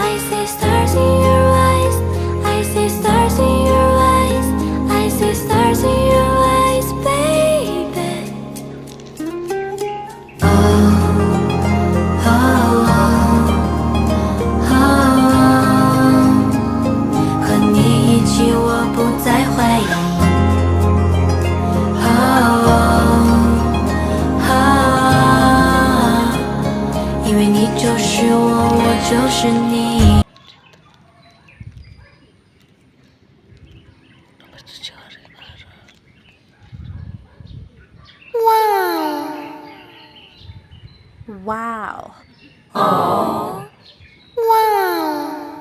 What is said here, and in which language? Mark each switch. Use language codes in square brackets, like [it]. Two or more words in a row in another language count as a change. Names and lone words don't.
[en] see stars in your eyes. I see stars in your eyes. I see stars in your eyes, baby. Oh, oh, oh, oh. [zh] 和你一起，我不再怀疑。因为你就是我，我就是你。 [en] Wow. Oh. Wow.